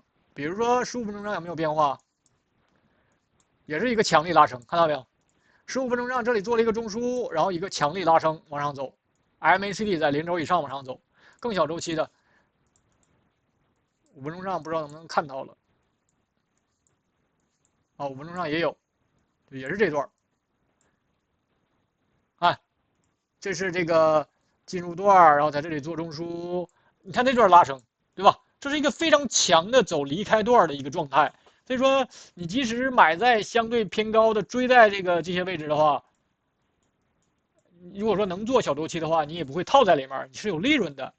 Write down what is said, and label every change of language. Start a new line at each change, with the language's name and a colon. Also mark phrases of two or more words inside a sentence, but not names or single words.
Chinese: 比如說15分鐘上有沒有變化？也是一個強力拉升，看到沒有？15分鐘上這裡做了一個中樞，然後一個強力拉升往上走 ，MACD 在0軸以上往上走，更小周期的5分鐘上不知道能不能看到了。啊，5分鐘上也有，也是這段。啊，這是這個進入段，然後在這裡做中樞，你看這段拉升，對吧？這是一個非常強的走離開段的一個狀態。所以說，你即使買在相對偏高的，追在這些位置的話，如果說能做小周期的話，你也不會套在裡面，你是有利潤的。